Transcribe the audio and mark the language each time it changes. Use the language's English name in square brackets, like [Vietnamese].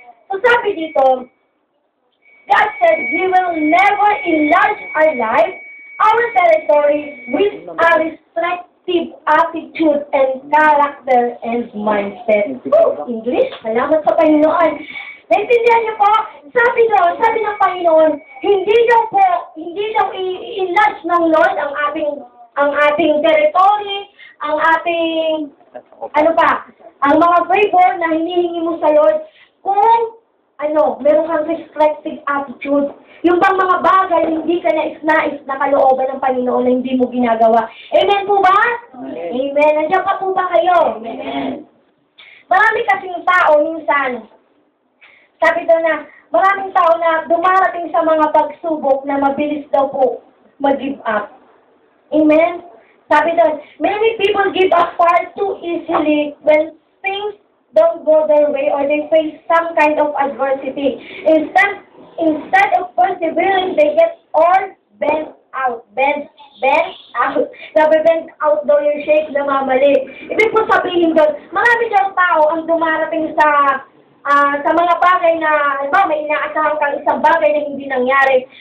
[English] So, [Filipino] sabi dito, [English] God said, He will never enlarge our life, our territory, with a restrictive attitude and character and mindset. [Filipino] English, salamat sa Panginoon. Naintindihan niyo po? Sabi ng Panginoon, hindi daw i-enlarge ng Lord ang ating territory, ang ating, ang mga favor na hinihingi mo sa Lord, kung meron kang restrictive attitude. Yung bang mga bagay, hindi ka nais na kalooban ng Panginoon na hindi mo ginagawa. Amen po ba? Amen. Nandiyan pa po ba kayo? Amen. Marami kasing tao, minsan, sabi daw na, maraming tao na dumarating sa mga pagsubok na mabilis daw po mag-give up. Amen? Sabi daw, [English] many people give up far too easily when things don't go their way or they face some kind of adversity. Instead of persevering, they get all bent out. [Filipino] Bent out. Sabi, bent out daw yung shape na mamali. Ibig po sabihin doon, marami daw tao ang dumarating sa mga bagay na, may inaasahan kang isang bagay na hindi nangyari.